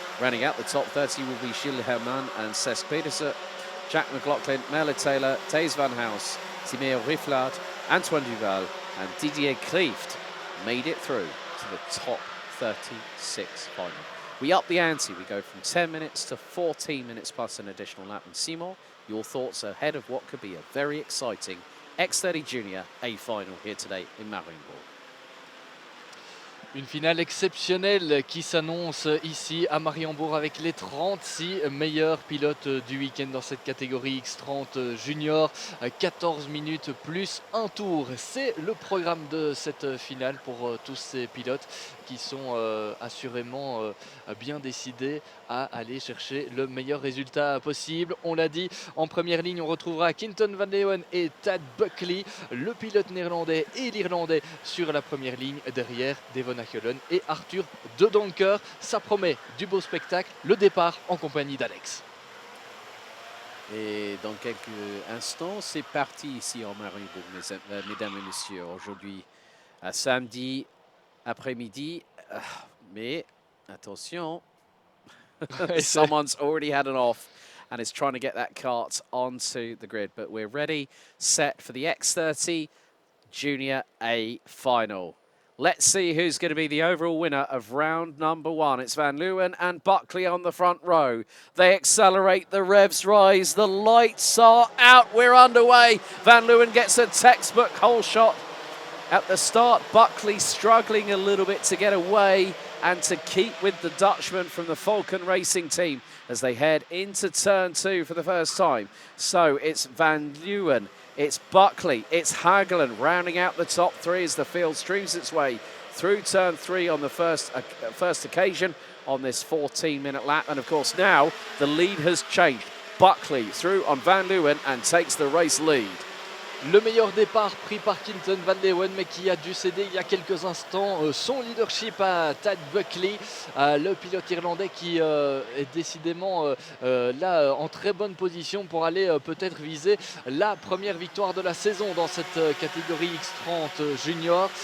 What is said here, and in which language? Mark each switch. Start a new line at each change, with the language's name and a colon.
English: Rounding out the top 30 will be Gilles Herman and Cesc Pedersen, Jack McLaughlin, Merle Taylor, Thijs van Haus, Timeo Riflaert, Antoine Duval and Didier Klieft made it through to the top 36 final. We up the ante. We go from 10 minutes to 14 minutes plus an additional lap. And Simon, your thoughts ahead of what could be a very exciting X30 Junior A final here today in Mariembourg.
French: Une finale exceptionnelle qui s'annonce ici à Mariembourg avec les 36 meilleurs pilotes du week-end dans cette catégorie X30 Junior. 14 minutes plus un tour. C'est le programme de cette finale pour tous ces pilotes qui sont assurément bien décidés à aller chercher le meilleur résultat possible. On l'a dit, en première ligne, on retrouvera Quinten van Leeuwen et Tig Buckley, le pilote néerlandais et l'irlandais sur la première ligne. Derrière, Devon Hagelen et Arthur de Donker. Ça promet du beau spectacle. Le départ en compagnie d'Alex. Et dans quelques instants, c'est parti ici en Mariembourg, mesdames et messieurs. Aujourd'hui, à samedi après-midi. Mais attention,
English: someone's already had an off and is trying to get that kart onto the grid. But we're ready, set for the X30 Junior A final. Let's see who's going to be the overall winner of round number 1. It's Van Leeuwen and Buckley on the front row. They accelerate, the revs rise, the lights are out, we're underway. Van Leeuwen gets a textbook hole shot at the start. Buckley struggling a little bit to get away and to keep with the Dutchman from the Falcon Racing team as they head into turn 2 for the first time. So it's Van Leeuwen, it's Buckley, it's Hagelen rounding out the top 3 as the field streams its way through turn 3 on the first occasion on this 14-minute lap. And of course now the lead has changed. Buckley through on Van Leeuwen and takes the race lead.
French: Le meilleur départ pris par Quinten van Leeuwen, mais qui a dû céder il y a quelques instants son leadership à Tig Buckley, le pilote irlandais qui est décidément là en très bonne position pour aller peut-être viser la première victoire de la saison dans cette catégorie X30 Junior.